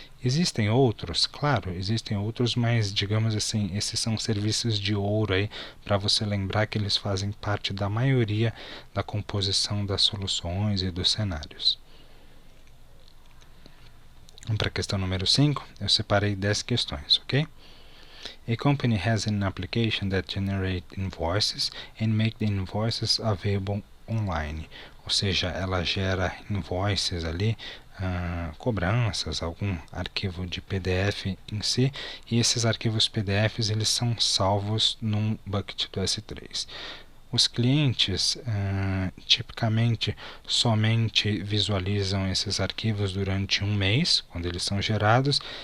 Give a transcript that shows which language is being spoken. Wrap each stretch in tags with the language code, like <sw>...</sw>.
<pt>Existem outros? Claro, existem outros, mas digamos assim, esses são serviços de ouro aí para você lembrar que eles fazem parte da maioria da composição das soluções e dos cenários. Vamos para a questão número 5. Eu separei 10 questões, ok?</pt> <en>A company has an application that generates invoices and make the invoices available online.</en> <pt>Ou seja, ela gera invoices ali, cobranças, algum arquivo de PDF em si, e esses arquivos PDFs eles são salvos num bucket do S3. Os clientes tipicamente somente visualizam esses arquivos durante um mês, quando eles são gerados.</pt>